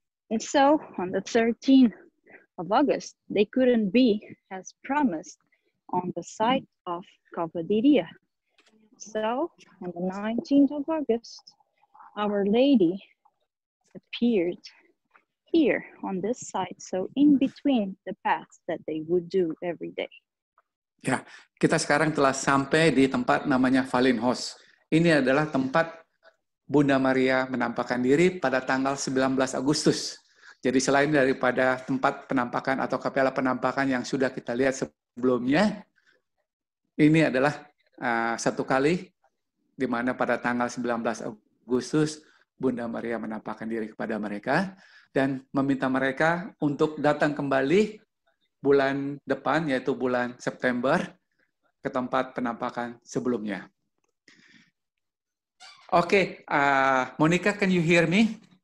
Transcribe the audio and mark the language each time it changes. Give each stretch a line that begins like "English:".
English: And so on the 13th of August, they couldn't be, as promised, on the site of Cavaliria. So on the 19th of August, Our Lady appeared here on this site, so in between the paths that they would do every day.
Indonesian: Ya, kita sekarang telah sampai di tempat namanya Valinhos. Ini adalah tempat Bunda Maria menampakkan diri pada tanggal 19 Agustus. Jadi selain daripada tempat penampakan atau kapela penampakan yang sudah kita lihat sebelumnya, ini adalah satu kali di mana pada tanggal 19 Agustus Bunda Maria menampakkan diri kepada mereka dan meminta mereka untuk datang kembali bulan depan, yaitu bulan September, ke tempat penampakan sebelumnya.
English: Okay, Monica, can you hear me?